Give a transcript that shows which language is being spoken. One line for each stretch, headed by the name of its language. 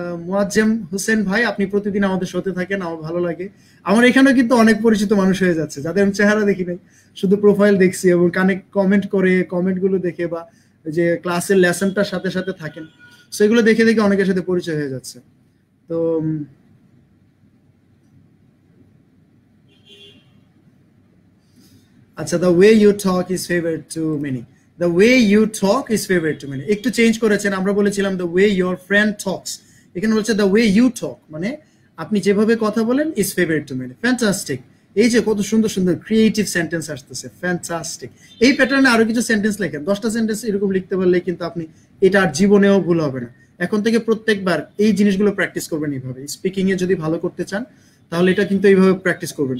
Bangla: মুয়াজ্জেম হোসেন ভাই, আপনি প্রতিদিন আমাদের সাথে থাকেন, আমার ভালো লাগে। আমার এখানেও কিন্তু অনেক পরিচিত মানুষ হয়ে যাচ্ছে, যাদের আমি চেহারা দেখি নাই, শুধু প্রোফাইল দেখছি এবং কানেক্ট কমেন্ট করে, কমেন্ট গুলো দেখে, বা যে ক্লাসের লেসনটার সাথে সাথে থাকেন, সেগুলো দেখে দেখে অনেকের সাথে পরিচয় হয়ে যাচ্ছে।
English: তো আচ্ছা, the way you talk is favorite to many. The way you talk is favorite to many.
Bangla: একটু চেঞ্জ করেছেন, আমরা বলেছিলাম
English: the way your friend talks,
Bangla: এখানে বলছে
English: the way you talk,
Bangla: মানে আপনি যেভাবে কথা বলেন
English: is favorite to many. Fantastic.
Bangla: এই যে কত সুন্দর সুন্দর ক্রিয়েটিভ সেন্টেন্স আসতেছে, ফ্যান্টাস্টিক। এই প্যাটার্নে আরো কিছু সেন্টেন্স লেখেন, 10টা সেন্টেন্স এরকম লিখতে পারলে কিন্তু আপনি এটা আর জীবনেও ভুল হবে না। এখন থেকে প্রত্যেকবার এই জিনিসগুলো প্র্যাকটিস করবেন এইভাবে। স্পিকিং এ যদি ভালো করতে চান তাহলে এটা কিন্তু এইভাবে প্র্যাকটিস করবেন।